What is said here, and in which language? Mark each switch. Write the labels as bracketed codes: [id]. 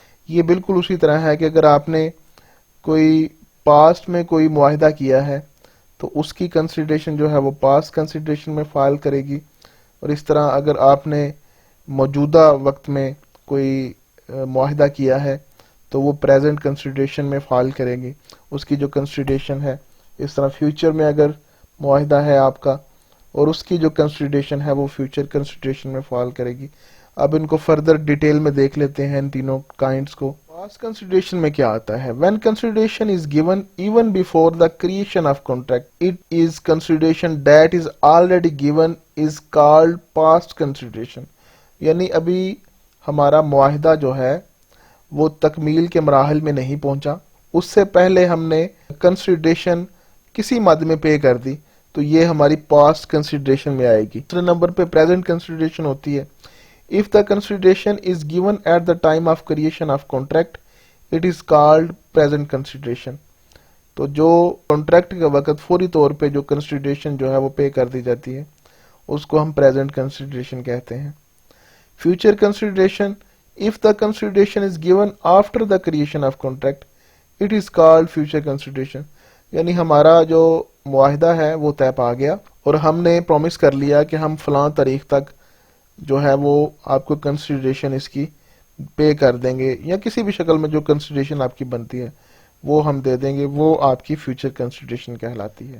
[ur] یہ بالکل اسی طرح ہے کہ اگر آپ نے کوئی پاسٹ میں کوئی معاہدہ کیا ہے تو اس کی کنسیڈریشن جو ہے وہ پاسٹ کنسیڈریشن میں فائل کرے گی، اور اس طرح اگر آپ نے موجودہ وقت میں کوئی معاہدہ کیا ہے تو وہ پریزنٹ کنسیڈریشن میں فائل کرے گی اس کی جو کنسیڈریشن ہے. اس طرح فیوچر میں اگر معاہدہ ہے آپ کا اور اس کی جو کنسیڈریشن ہے وہ فیوچر کنسیڈریشن میں فال کرے گی. اب ان کو فردر ڈیٹیل میں دیکھ لیتے ہیں ان تینوں کائنڈز کو. پاسٹ کنسیڈریشن میں کیا آتا ہے؟ [en] when consideration is given even before the creation of contract, it is consideration that is already given is called past consideration. [ur] یعنی ابھی ہمارا معاہدہ جو ہے وہ تکمیل کے مراحل میں نہیں پہنچا، اس سے پہلے ہم نے کنسیڈریشن کسی مد میں پے کر دی، تو یہ ہماری پاسٹ کنسیڈریشن میں آئے گی. دوسرے نمبر پہ پریزنٹ کنسیڈریشن ہوتی ہے. [en] if the consideration is given at the time of creation of contract, it is called present consideration. [ur] تو جو کانٹریکٹ کے وقت فوری طور پہ جو کنسیڈریشن جو ہے وہ پے کر دی جاتی ہے اس کو ہم پریزنٹ کنسیڈریشن کہتے ہیں. [en] Future consideration if the consideration is given after the creation of contract, it is called future consideration. [ur] یعنی ہمارا جو معاہدہ ہے وہ طے پا گیا اور ہم نے پرومس کر لیا کہ ہم فلاں تاریخ تک جو ہے وہ آپ کو کنسیڈریشن اس کی پے کر دیں گے، یا کسی بھی شکل میں جو کنسیڈریشن آپ کی بنتی ہے وہ ہم دے دیں گے، وہ آپ کی فیوچر کنسیڈریشن کہلاتی ہے.